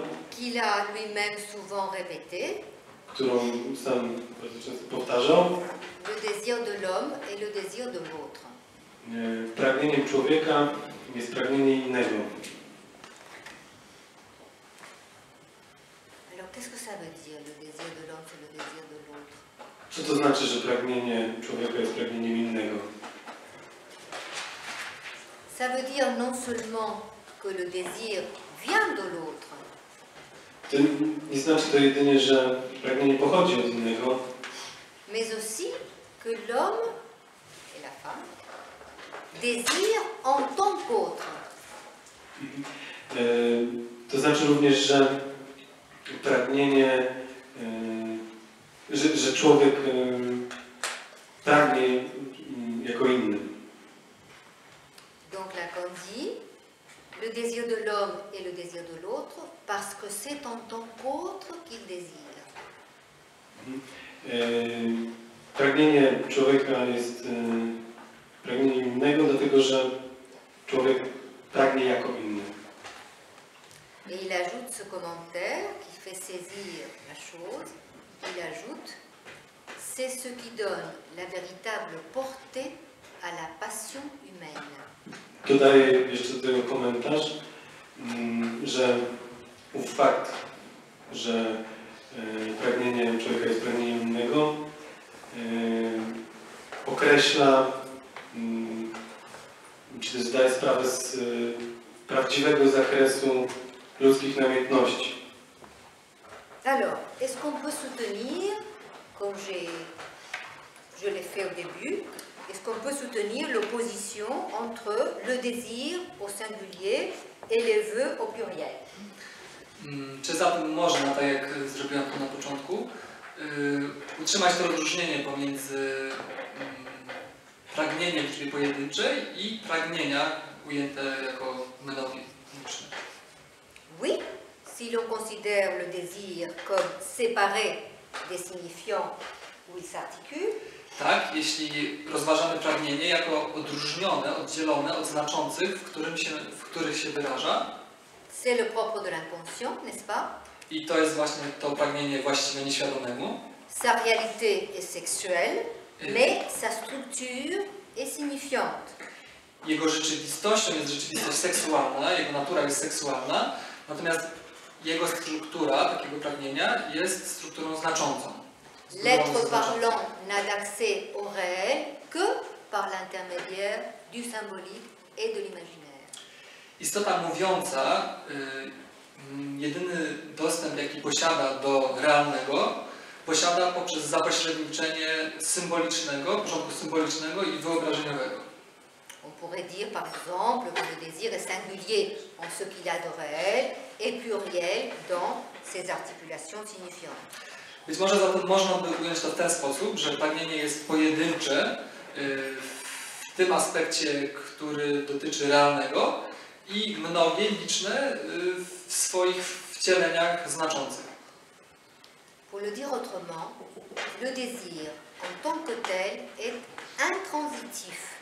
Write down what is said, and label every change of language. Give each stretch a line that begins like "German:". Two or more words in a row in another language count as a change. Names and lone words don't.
French: Qu'il a lui-même souvent répété,
Polish: którą sam bardzo często powtarzał.
French: le désir de l'homme est le désir de l'autre.
Polish: Pragnieniem człowieka jest pragnienie innego.
French: Alors qu'est-ce que ça veut dire, le désir de l'homme, c'est le désir de l'autre?
Polish: Co to znaczy, że pragnienie człowieka jest pragnieniem innego?
French: Ça veut dire non seulement que le désir vient de l'autre,
Polish: To nie znaczy to jedynie, że pragnienie pochodzi od innego,
French: mais aussi que l'homme et la femme désirent en tant qu'autre.
Polish: To znaczy również, że pragnienie, że człowiek pragnie jako inny.
French: Donc Lacan dit, le désir de l'homme est le désir de l'autre parce que c'est en tant qu'autre qu'il désire.
Polish: Pragnienie człowieka jest pragnieniem innego, dlatego że człowiek pragnie jako inny.
French: Et il ajoute ce commentaire qui fait saisir la chose, il ajoute, c'est ce qui donne la véritable portée à la passion humaine.
Polish: Dodaję jeszcze do tego komentarz, że ów fakt, że pragnienie człowieka jest pragnieniem innego, określa, czy też zdaje sprawę z prawdziwego zakresu ludzkich namiętności.
French: Alors, est-ce qu'on peut soutenir, comme je l'ai fait au début, est-ce qu'on peut soutenir l'opposition entre le désir au singulier et les vœux au pluriel?
Polish: Czy zatem można, tak jak zrobiłam to na początku, utrzymać to rozróżnienie pomiędzy pragnieniem w liczbie pojedynczej i pragnienia ujęte jako menowiczne?
French: Oui, si l'on considère le désir comme séparé des signifiants où il s'articule,
Polish: Tak, jeśli rozważamy pragnienie jako odróżnione, oddzielone od znaczących, w których się wyraża,
French: c'est le propre de l'inconscient, n'est-ce pas?
Polish: i to jest właśnie to pragnienie właściwe nieświadomemu,
French: Sa réalité est sexuelle, mais sa structure est signifiante.
Polish: jego rzeczywistością jest rzeczywistość seksualna, jego natura jest seksualna, natomiast jego struktura takiego pragnienia jest strukturą znaczącą.
French: L'être parlant n'a d'accès au réel que par l'intermédiaire du symbolique et de l'imaginaire.
Polish: Istota mówiąca, jedyny dostęp, jaki posiada do realnego, posiada poprzez zapośredniczenie symbolicznego, porządku symbolicznego i wyobrażeniowego.
French: On pourrait dire par exemple que le désir est singulier en ce qu'il a de réel et pluriel dans ses articulations signifiantes.
Polish: Być może zatem można by ująć to w ten sposób, że pragnienie jest pojedyncze w tym aspekcie, który dotyczy realnego i mnogie, liczne w swoich wcieleniach znaczących.
French: Pour le dire autrement, le désir en tant que tel est intransitif.